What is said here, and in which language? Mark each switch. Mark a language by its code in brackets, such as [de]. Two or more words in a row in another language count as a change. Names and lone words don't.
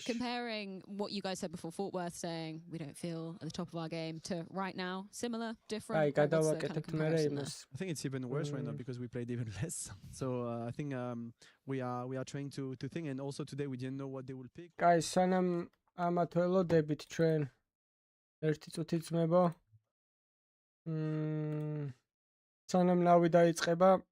[en] Comparing what you guys said before, Fort Worth saying we don't feel at the top of our game, to right now, similar, different. I think it's even worse right now because we played even less. So I think we are trying to think, and also today we didn't know what they will pick. Guys, [ka] სანამ ამათ ველოდებით ჩვენ ერთი წუთი ძმებო. სანამ ნავი დაიწყება.